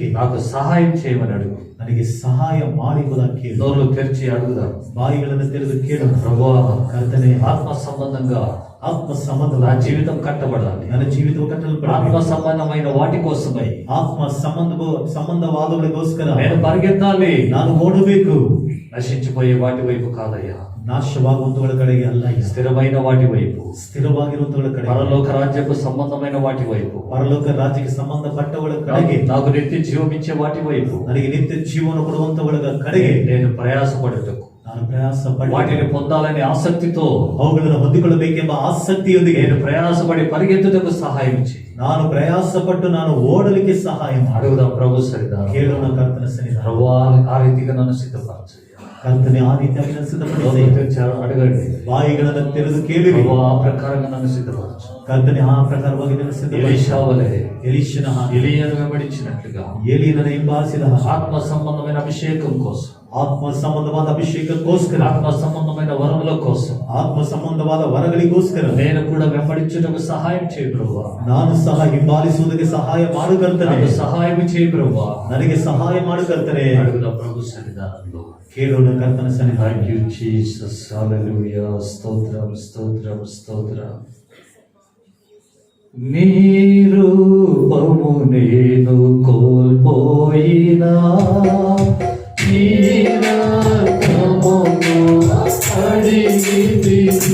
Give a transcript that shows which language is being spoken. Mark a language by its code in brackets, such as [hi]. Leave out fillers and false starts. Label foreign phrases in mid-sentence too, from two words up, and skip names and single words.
[te] నాకు సహాయం చేయమని అడుగు. [kn] ನನಗೆ ಸಹಾಯ ಮಾಡುವುದಾಗಿ ಕೇಳು. [te] నోరు తెరిచి అడుగుదాం. [kn] ಬಾಯಿಗಳನ್ನು ತೆರೆದು ಕೇಳು. [te] ప్రభా, [kn] ಕರ್ತನೇ, [te] ఆత్మ సంబంధంగా [kn] ಆತ್ಮ [te] నా [kn] ಸಂಬಂಧವಾಗಿ [te] జీవితం కట్టబడాలి. [kn] ನನ್ನ ಜೀವಿತವು [te] ఆత్మ [kn] ಕಟ್ಟಲ್ಪಡಬೇಕು. [te] సంబంధమైన వాటి కోసమై [kn] ಆತ್ಮ ಸಂಬಂಧವಾದವುಗಳಿಗೋಸ್ಕರ [te] నేను పరిగెత్తాలి. [kn] ನಾನು ಓಡಬೇಕು. [te] నశించిపోయే వాటి వైపు కాదయ్యా, [kn] ನಾಶವಾಗುವಂತಗಳ ಕಡೆಗೆ ಅಲ್ಲ, [te] స్థిరమైన వాటి వైపు, [kn] ಸ್ಥಿರವಾಗಿರುವಂತಗಳ ಕಡೆ, [te] పరలోక రాజ్యపు సంబంధమైన వాటి వైపు, [kn] ಪರಲೋಕ ರಾಜ್ಯಕ್ಕೆ ಸಂಬಂಧಪಟ್ಟವಳ ಕಡೆಗೆ, [te] నాకు నిత్య జీవం ఇచ్చే వాటి వైపు [kn] ನನಗೆ ನಿತ್ಯ ಜೀವನ ಕೊಡುವಂತವಳ ಕಡೆಗೆ [te] నేను ప్రయాసపడటకు, [kn] ನಾನು ಪ್ರಯಾಸ ಪಟ್ಟು [te] వాటిని పొందాలనే ఆసక్తితో [kn] ಅವುಗಳನ್ನು ಹೊಂದಿಕೊಳ್ಳಬೇಕೆಂಬ ಆಸಕ್ತಿಯೊಂದಿಗೆ [te] నేను ప్రయాసపడి పరిగెత్తుటకు సహాయం చేయి. [kn] ನಾನು ಪ್ರಯಾಸ ಪಟ್ಟು ನಾನು ಓಡಲಿಕ್ಕೆ ಸಹಾಯ ಮಾಡು. [te] అడుగుదాం ప్రభు సరిదా. [kn] ಕೇಳೋಣ ಕರ್ತನ ಸನ್ನಿಧಾನ. [te] ప్రభు ఆ రీతిగా నన్ను సిద్ధపరచు. [kn] ಕರ್ತನೆ, ಆ ರೀತಿಯಾಗಿ ನನ್ನ ಸಿದ್ಧಪಡಿಸಿ. [te] అడగండి. [kn] ಬಾಯಿಗಳನ್ನು ತೆರೆದು ಕೇಳಿರಿ. [te] ప్రభు ఆ ప్రకారంగా నన్ను సిద్ధపరచు. [kn] ಕರ್ತನೆ, ಆ ಪ್ರಕಾರವಾಗಿ ನನ್ನ ಸಿದ್ಧಪಡಿಸಿ. [te] ఎలీషా వలె, [kn] ಎಲೀಷನ ಹಾಗೆ, [te] ఎలీయాను వెంబడించినట్లుగా [kn] ಏಲಿಯನನ್ನು ಹಿಂಬಾಲಿಸಿದ ಹಾಗೆ, [te] ఆత్మ సంబంధమైన అభిషేకం కోసం, [kn] ಆತ್ಮ ಸಂಬಂಧವಾದ ಅಭಿಷೇಕಕ್ಕೋಸ್ಕರ, [te] ఆత్మ సంబంధమైన వరముల కోసం [kn] ಆತ್ಮ ಸಂಬಂಧವಾದ ವರಗಳಿಗೋಸ್ಕರ [te] నేను కూడా వెంబడించుటకు సహాయం చేయి ప్రభువా. [kn] ನಾನು ಸಹ ಹಿಂಬಾಲಿಸುವುದಕ್ಕೆ ಸಹಾಯ ಮಾಡು ಕರ್ತನೆ. [te] నాకు సహాయం చేయి ప్రభువా. [kn] ನನಗೆ ಸಹಾಯ ಮಾಡು ಕರ್ತನೆ. [te] అడుగుదాం ప్రభు సన్నిధానంలో. [kn] ಕೇಳೋಣ ಕರ್ತನ ಸನ್ನಿಧಾನ. [en] Thank you Jesus. [te] హల్లెలూయా. స్తోత్రం స్తోత్రం స్తోత్రం. నీ రూపము నేను కోల్పోయినా, నీ రక్తమును అడిగితివి.